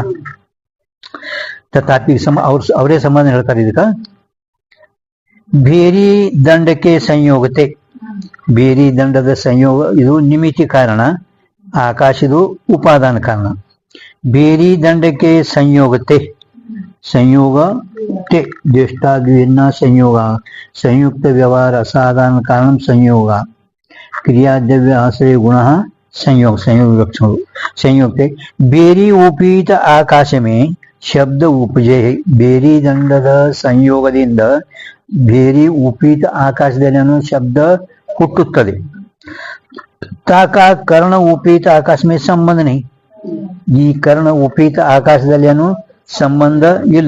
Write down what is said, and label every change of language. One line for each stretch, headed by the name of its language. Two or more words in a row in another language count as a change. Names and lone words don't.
Kannada: ತಥಾಪಿ ಅವರೇ ಸಂಬಂಧ ಹೇಳ್ತಾರೆ ಇದಕ್ಕ. ಬೇರಿ ದಂಡಕ್ಕೆ ಸಂಯೋಗತೆ, ಬೇರಿ ದಂಡದ ಸಂಯೋಗ ಇದು ನಿಮಿತಿ ಕಾರಣ, ಆಕಾಶದು ಉಪಾದಾನ ಕಾರಣ. ಬೇರಿ ದಂಡಕ್ಕೆ ಸಂಯೋಗತೆ, ಸಂಯೋಗತೆ
Sanskrit: ज्येष्ठाद्विन्ना संयोग, संयुक्त व्यवहार असाधारण कारण संयोग, क्रियाद्रव्य आश्रय गुण संयोग, संयोग लक्षण संयुक्त.
Hindi: भेरी उपहित आकाश में शब्द उपजे.
Kannada: ಬೇರಿ ದಂಡದ ಸಂಯೋಗದಿಂದ ಬೇರಿ ಉಪಹಿತ ಆಕಾಶದಲ್ಲಿ ಶಬ್ದ ಹುಟ್ಟುತ್ತದೆ.
Hindi: ताक कर्ण उपहित आकाश में संबंध नहि.
Kannada: ಈ ಕರ್ಣ ಉಪಹಿತ ಆಕಾಶದಲ್ಲಿ ಏನು ಸಂಬಂಧ ಇಲ್ಲ.